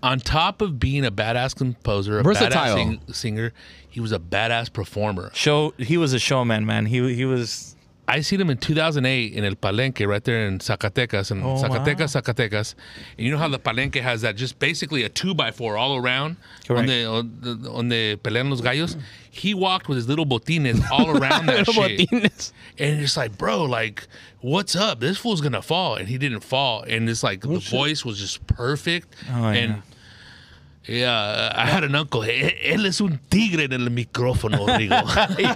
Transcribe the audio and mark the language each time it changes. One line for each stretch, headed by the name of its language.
English: On top of being a badass composer, a Versatile. badass singer, he was a badass performer. He was a showman, man. He was. I seen him in 2008 in El Palenque, right there in Zacatecas, Zacatecas. And you know how the Palenque has that, just basically a 2x4 all around. Correct.
Spanish: Donde pelean los gallos.
English: He walked with his little botines all around that shit. And it's like, bro, like, what's up? This fool's gonna fall, and he didn't fall. And it's like the voice was just perfect. Oh, and Yeah, I had an uncle.
Spanish: Él es un tigre en el micrófono, Rigo.